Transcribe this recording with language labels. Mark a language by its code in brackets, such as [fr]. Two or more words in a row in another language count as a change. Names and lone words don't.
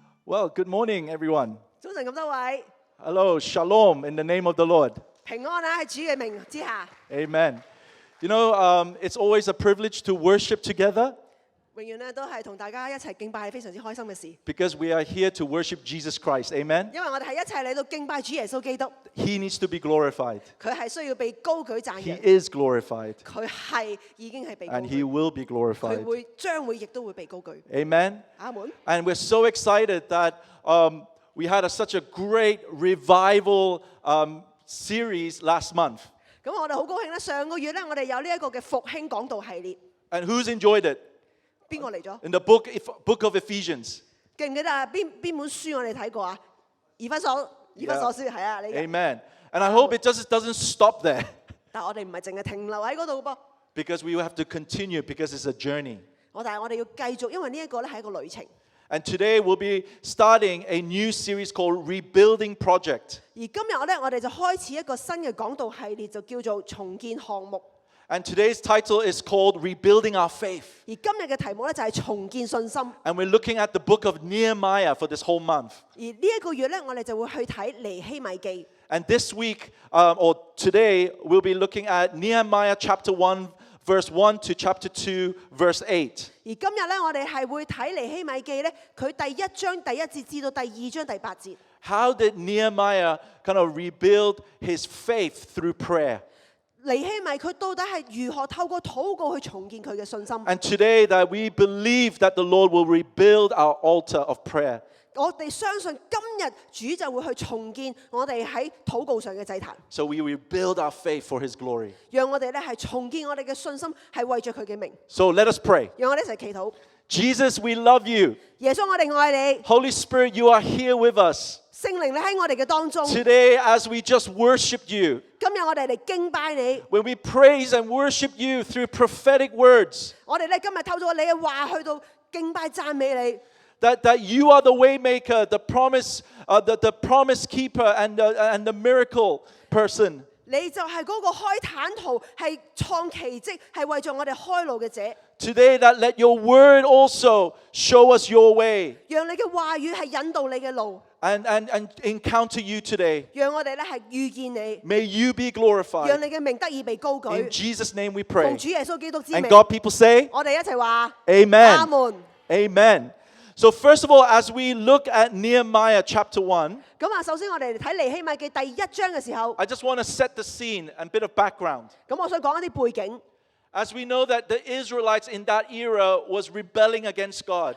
[en] Well, good morning, everyone. [yue] 早晨咁多位， [en] Hello, shalom in the name of the Lord. [yue] 平安啊！喺主嘅名之下， [en] Amen. You know, it's always a privilege to worship together [yue] 永遠咧都係同大家一齊敬拜係非常之開心嘅事， [en] because we are here to worship Jesus Christ. Amen. [yue] 因為我哋係一齊嚟到敬拜主耶穌基督， [en] He needs to be glorified. [yue] 佢係需要被高舉讚 [en] He [yue] 揚， [en] is glorified [yue] 佢係已經係被高 [en] and He [yue] 舉， [en] will be [yue] 佢 [en] glorified. [yue] 將會亦都會被高舉。 [en] Amen. [yue] 阿門。 [en] And we're so excited that we had such a great revival series last month. [yue] 咁我哋好高興咧，上個月咧我哋有呢一個嘅復興講道系列， [en] And who's enjoyed it? [yue] 邊個嚟咗？ [en] In the book of Ephesians. [yue] 記唔記得啊？邊本書我哋睇過啊？以弗所書係啊，你嘅。 [en] Amen. And I hope it just doesn't stop there [yue] 但係我哋唔係淨係停留喺嗰度噃， [en] because we will have to continue because it's a journey. [yue] 但係我哋要繼續，因為呢一個咧係一個旅程。 [en] And today we'll be starting a new series called Rebuilding Project. [yue] 而今日我哋就開始一個新嘅講道系列，就叫做重建項目。 [en] And today's title is called Rebuilding Our Faith. [yue] 而今日嘅題目咧就係重建信心。而 [en] And we're looking at the book of Nehemiah for this whole month. [yue] 呢一個月咧，我哋就會去睇尼希米記。 [en] And this week, or today, we'll be looking at Nehemiah Chapter 1, verse 1 to Chapter 2, verse 8. [yue] 而今日咧，我哋係會睇尼希米記咧，佢第一章第一節至到第二章第八節。 [en] How did Nehemiah kind of rebuild his faith through prayer? [yue] 尼希米佢到底係如何透過禱告去重建佢嘅信心？ [en] And today that we believe that the Lord will rebuild our altar of prayer. [yue] 我哋相信今日主就會去重建我哋喺禱告上嘅祭壇， [en] So we rebuild our faith for His glory. [yue] 讓我哋咧係重建我哋嘅信心，係為著佢嘅名。 [en] So let us pray. [yue] 讓我哋一齊祈禱。 [en] Jesus, we love you. [yue] 耶穌，我哋愛你。 [en] Holy Spirit, you are here with us. [yue] 聖靈，你喺我哋嘅當中。 [en] Today, as we just worship you, [yue] 今日我哋嚟敬拜你。 [en] when we praise and worship you through prophetic words, [yue] 我哋咧今日透過你嘅話去到敬拜讚美你。 [en] that you are the way maker, the promise keeper, and the miracle person. [yue] 你就係嗰個開坦途，係創奇蹟，係為咗我哋開路嘅者。 [en] Today, that let your word also show us your way [yue] 讓你嘅話語係引導你嘅路， [en] and encounter you today. [yue] 讓我哋咧係遇見你， [en] May you be [yue] 讓 [en] glorified. [yue] 你嘅名得以被高 [en] In [yue] 舉。 [en] Jesus' name we [yue] 奉 [en] pray. [yue] 主耶穌基督之 [en] And [yue] 名， [en] God people say, [yue] 我哋一齊話 [en] Amen. [yue] 阿門。 [en] Amen. So first of all, as we look at Nehemiah chapter 1, [yue] 咁啊，首先我哋嚟睇尼希米記第一章嘅時候， [en] I just want to set the scene and a bit of background. [yue] 咁我想講一啲背景。 [en] As we know that the Israelites in that era was rebelling against God.